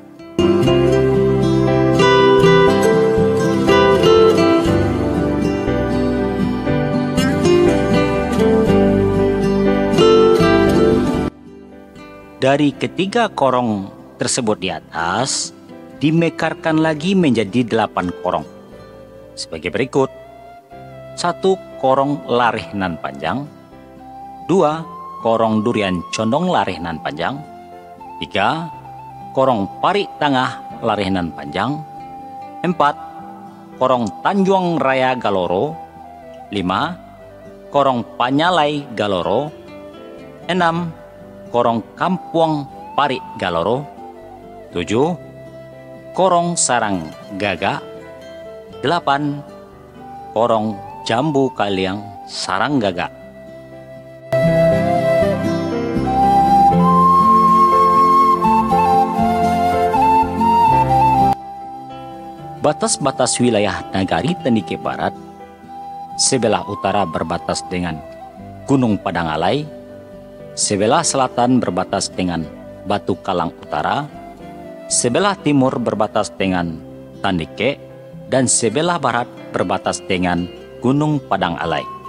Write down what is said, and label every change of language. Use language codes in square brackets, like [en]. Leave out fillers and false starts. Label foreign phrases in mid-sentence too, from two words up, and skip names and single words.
[id] Dari ketiga korong tersebut di atas, dimekarkan lagi menjadi 8 korong. Sebagai berikut: 1 Korong Larehnan Panjang, 2 Korong Durian Condong Larehnan Panjang, 3 Korong Pari Tangah Larehnan Panjang, 4 Korong Tanjung Raya Galoro, 5 Korong Panyalai Galoro, 6 Korong Kampuang Pari Galoro, 7 Korong Sarang Gaga, 8 Korong Jambu Kaliang Sarang Gaga. Batas-batas wilayah Nagari Tandike Barat: sebelah utara berbatas dengan Gunung Padangalai, sebelah selatan berbatas dengan Batu Kalang Utara, sebelah timur berbatas dengan Tandike, dan sebelah barat berbatas dengan Gunung Padang Alai.